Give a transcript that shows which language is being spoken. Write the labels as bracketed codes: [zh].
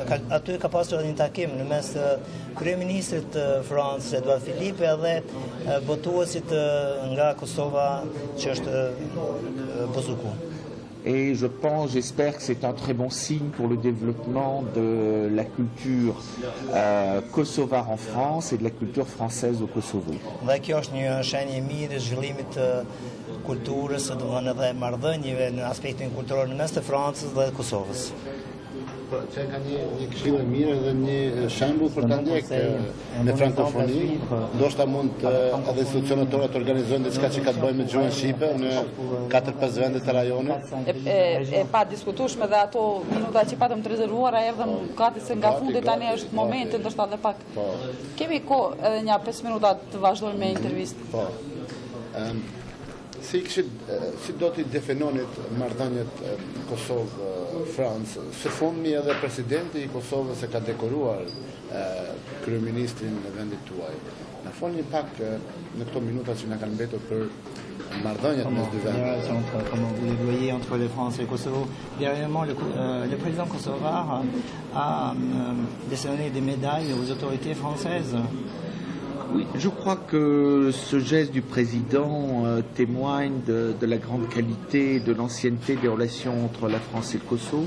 [sq] Aty ka pasur një takim në mes kryeministrit të Francës, Edouard Philippe, edhe botuesit nga Kosova, që është Bouzoukou. [fr] Et j'espère que c'est un très bon signe pour le développement de la culture kosovare en France et de la culture française au Kosovo. [sq] Dhe kjo është një shenjë e mirë e zhvillimit të kulturës, domethënë edhe marrëdhënieve në aspektin kulturor në mes të Francës dhe Kosovës. që ka një këshill e mirë dhe një shembull për ta ndjekë në frankofoni. Ndoshta mund edhe institucionet tona të organizojnë diçka që ka të bëjë me gjuhën shqipe në 4-5 vende të rajonit. E pa diskutueshme dhe ato minuta që patëm të rezervuara erdhën gati se nga fundi tani është momenti ndoshta edhe pak. Kemi kohë edhe një 5 minuta të vazhdojmë me intervistë. Po. Si do t'i definonit marrëdhëniet Kosovë-Francë? Së fundmi edhe presidenti i Kosovës e ka dekoruar kryeministrin në vendit tuaj. Na folni pak në këto minuta që na kanë mbetur për marrëdhëniet mes dy vendeve. [fr] Comment vous les voyez entre les France et le Kosovo? Dernièrement, le président kosovar a décerné des médailles aux autorités françaises. Oui, je crois que ce geste du président témoigne de la grande qualité, de l'ancienneté des relations entre la France et le Kosovo.